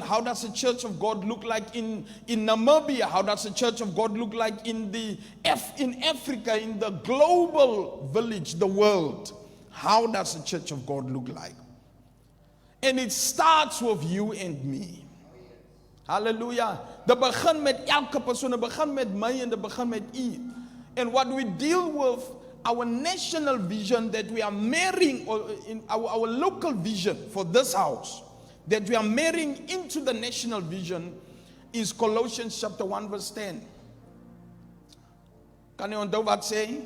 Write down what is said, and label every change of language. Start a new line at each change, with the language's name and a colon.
English: How does the church of God look like in Namibia? How does the church of God look like in Africa, in the global village, the world? How does the church of God look like? And it starts with you and me. Hallelujah.
Afrikaans: Dit begin met elke persoon, dit begin met my en dit begin met u.
English: And what we deal with, our national vision that we are marrying, or in our local vision for this house, that we are marrying into the national vision, is Colossians chapter 1 verse 10.
Afrikaans: Kan jy onthou wat sê?